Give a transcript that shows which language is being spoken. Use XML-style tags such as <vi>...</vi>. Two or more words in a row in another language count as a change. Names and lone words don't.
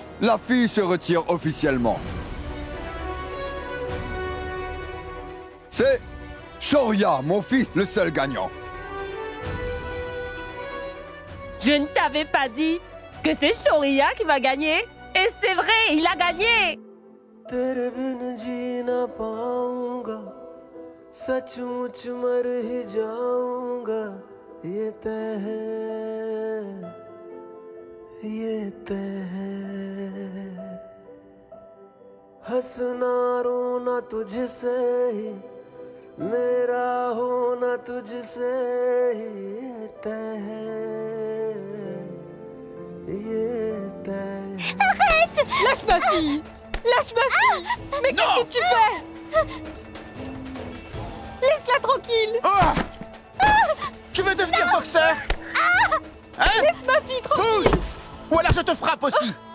<fr>La fille se retire officiellement. C'est Shaurya, mon fils, le seul gagnant. Je ne t'avais pas dit que c'est Shaurya qui va gagner? Et c'est vrai, il a gagné!</fr> <hi>तेरे बिन जी ना पाऊंगा सचमुच मर ही जाऊंगा ये तय है हंसना रोना तुझसे ही मेरा होना तुझसे ही तय है</hi> <fr>Arrête! Lâche ma fille! Lâche ma fille! Mais qu'est-ce que tu fais? Laisse-la tranquille! Oh! Tu veux devenir boxeur? Hein? Laisse ma fille tranquille! Bouge! Ou alors je te frappe aussi!</fr>